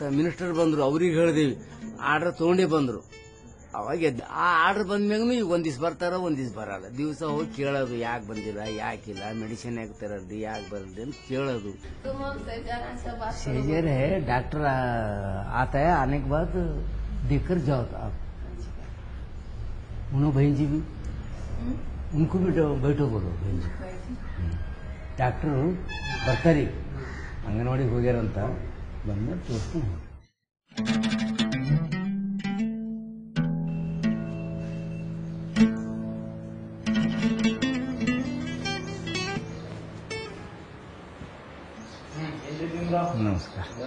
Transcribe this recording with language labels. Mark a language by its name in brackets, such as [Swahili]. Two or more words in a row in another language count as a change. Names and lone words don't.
[Kannada] ಮಿನಿಸ್ಟರ್ ಬಂದ್ರು, ಅವ್ರಿಗೆ ಹೇಳ್ದೇವಿ, ಆರ್ಡರ್ ತಗೊಂಡೇ ಬಂದ್ರು. ಅವಾಗ ಆ ಆರ್ಡರ್ ಬಂದ್ಮ್ಯಾಗ ಈಗ ಒಂದ್ ದಿವ್ಸ ಬರ್ತಾರ, ಒಂದ್ ದಿವ್ಸ ಬರಲ್ಲ. ದಿವಸ ಹೋಗಿ ಕೇಳೋದು, ಯಾಕೆ ಬಂದಿಲ್ಲ, ಯಾಕಿಲ್ಲ, ಮೆಡಿಸಿನ್ ಯಾಕೆ ತರಲ್ರಿ, ಯಾಕೆ ಬರಲ್ರಿ ಅಂತ ಕೇಳೋದು. [Hindi] सेजर है, डॉक्टर आता है, आने के बाद देखकर जाओ आप. उन्होंने बहन जी भी, उनको भी बैठो बोलो बहन जी. [Kannada] ಡಾಕ್ಟರು ಬರ್ತಾರೆ, ಅಂಗನವಾಡಿಗೆ ಹೋಗ್ಯಾರಂತ, ಬಂದ ತೋರಿಸ್ಕೊಂಡು ನಮಸ್ಕಾರ.